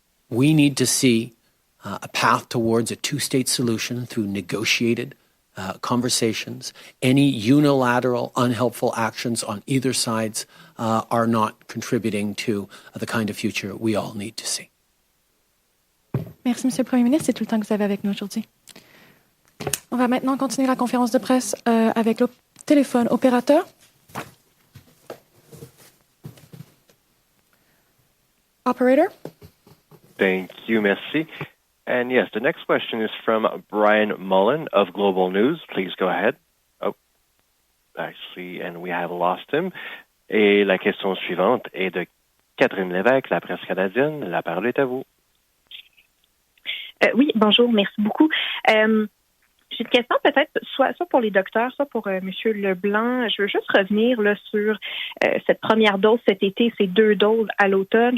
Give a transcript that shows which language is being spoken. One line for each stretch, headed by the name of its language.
English: We need to see a path towards a two-state solution through negotiated conversations. Any unilateral, unhelpful actions on either sides are not contributing to the kind of future we all need to see.
French: Merci, Monsieur le Premier ministre. C'est tout le temps que vous avez avec nous aujourd'hui. On va maintenant continuer la conférence de presse avec le téléphone opérateur.
English: Operator. Thank you,
French: merci.
English: And yes, the next question is from Brian Mullen of Global News. Please go ahead. Oh, actually, and we have lost him.
French: Et la question suivante est de Catherine Lévesque, la presse canadienne. La parole est à vous. Oui, bonjour, merci beaucoup. J'ai une question peut-être soit pour les docteurs, soit pour M. Leblanc. Je veux juste revenir là, sur cette première dose cet été, ces 2 doses à l'automne.